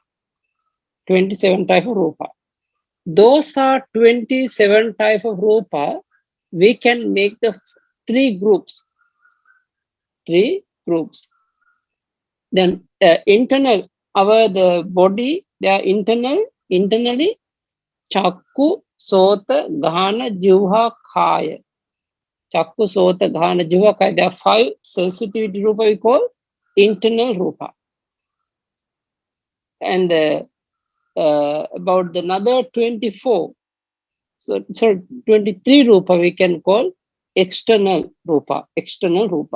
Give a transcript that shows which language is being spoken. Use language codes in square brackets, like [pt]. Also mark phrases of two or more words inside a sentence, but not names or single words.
[en] 27 type of rupa. Those are 27 type of rupa. We can make the 3 groups. 3 groups. Then internal, the body, they are internally, [pi] chakku, sota, ghana, jivha, khaya. Chakku, sota, ghana, jivha, khaya. [en] There are 5 sensitivity rupa we call internal rupa. And about another 24, so 23 rupa we can call external rupa. External rupa.